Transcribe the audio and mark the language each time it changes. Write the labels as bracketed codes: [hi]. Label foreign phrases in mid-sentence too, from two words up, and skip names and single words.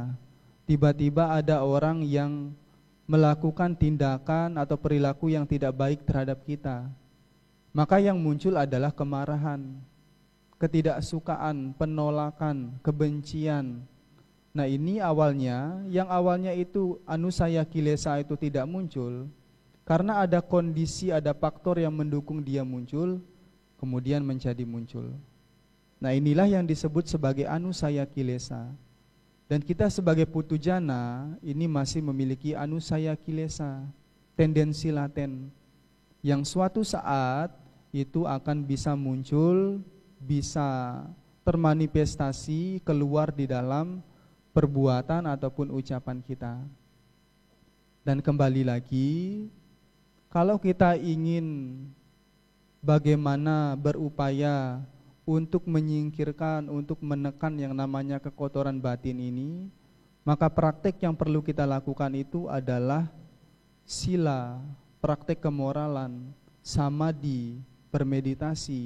[id] Tiba-tiba ada orang yang melakukan tindakan atau perilaku yang tidak baik terhadap kita. Maka yang muncul adalah kemarahan, ketidaksukaan, penolakan, kebencian. Nah, ini awalnya, yang awalnya itu [pi] anusaya kilesa [id] itu tidak muncul, karena ada kondisi, ada faktor yang mendukung dia muncul, kemudian menjadi muncul. Nah, inilah yang disebut sebagai [pi] anusaya kilesa. [id] Dan kita sebagai putujana ini masih memiliki [pi] anusaya kilesa, [id] tendensi laten, yang suatu saat itu akan bisa muncul, bisa termanifestasi keluar di dalam perbuatan ataupun ucapan kita. Dan kembali lagi, kalau kita ingin bagaimana berupaya untuk menyingkirkan, untuk menekan yang namanya kekotoran batin ini, maka praktek yang perlu kita lakukan itu adalah sila, praktek kemoralan, samadhi, bermeditasi.